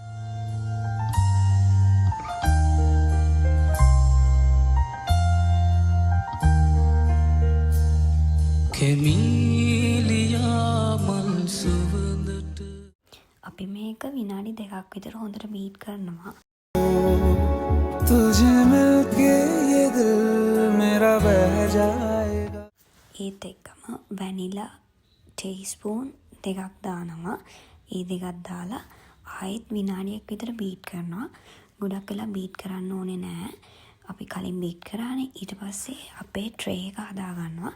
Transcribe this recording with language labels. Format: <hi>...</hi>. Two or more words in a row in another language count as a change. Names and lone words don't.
<si>අපි මේක විනාඩි 2ක් විතර හොඳට බීට් කරනවා.</si> <hi>तुझे मिलके ये दिल मेरा बह जाएगा.</hi> <si>ඒත් එක්කම</si> <en>vanilla teaspoon</en> <si>2ක් දානවා. ඒ දෙකක් දාලා ආයෙත් විනාඩියක් විතර බීට් කරනවා. ගොඩක් වෙලා බීට් කරන්න ඕනේ නෑ. අපි කලින් බීට් කරානේ. ඊට පස්සේ අපේ ට්‍රේ එක හදාගන්නවා.</si>